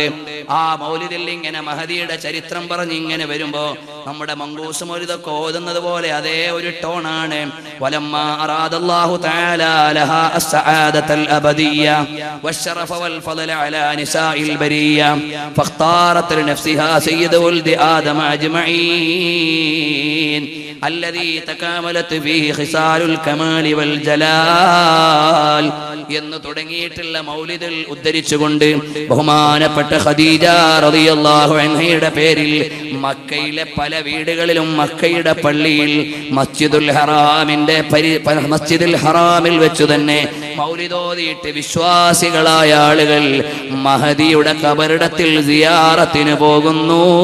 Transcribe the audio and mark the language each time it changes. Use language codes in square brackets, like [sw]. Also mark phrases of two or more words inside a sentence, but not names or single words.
[ml] ആ മൗലിദിൽ ഇങ്ങനെ മഹദിയുടെ ചരിത്രം പറഞ്ഞ് ഇങ്ങനെ വരുമ്പോ നമ്മുടെ മങ്കൂസ് മൗലിദൊക്കെ ഓതുന്നത് പോലെ അതേ ഒരു ടോണാണ്. [ar] ولما أراد الله تعالى لها السعادة الأبدية والشرف والفضل على نساء البرية فاختارت لنفسها سيد ولد آدم أجمعين الذي تكاملت فيه خصال الكمال والجلال [ml] എന്ന് തുടങ്ങിയിട്ടുള്ള മൗലിദിൽ ഉദ്ധരിച്ചുകൊണ്ട് ബഹുമാനപ്പെട്ട ഖദീജ [ar] رضي الله عنها [ml] പേരിൽ മക്കയിലെ പല വീടുകളിലും മക്കയുടെ പള്ളിയിൽ മസ്ജിദുൽ ഹറാമിൽ വെച്ചു തന്നെ മൗലിദോദിയിട്ട് വിശ്വാസികളായ ആളുകൾ മഹദിയുടെ ഖബറിടത്തിൽ സിയാറത്തിന് പോകുന്നു.